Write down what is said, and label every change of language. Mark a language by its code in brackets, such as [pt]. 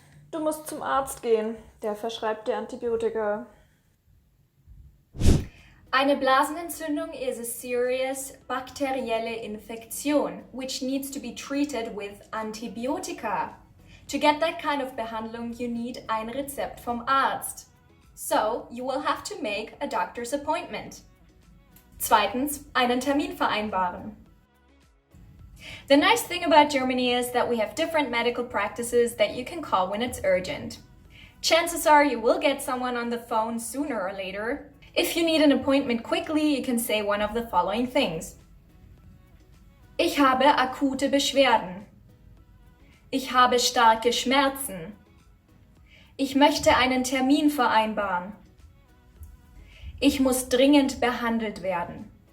[de] Du musst zum Arzt gehen. Der verschreibt dir Antibiotika. [en] Eine Blasenentzündung is a serious [de] bakterielle Infektion, [en] which needs to be treated with Antibiotika. To get that kind of Behandlung, you need [de] ein Rezept vom Arzt. [en] So, you will have to make a doctor's appointment. [de] Zweitens, einen Termin vereinbaren. [en] The nice thing about Germany is that we have different medical practices that you can call when it's urgent. Chances are you will get someone on the phone sooner or later. If you need an appointment quickly, you can say one of the following things. [de] Ich habe akute Beschwerden. Ich habe starke Schmerzen. Ich möchte einen Termin vereinbaren. Ich muss dringend behandelt werden.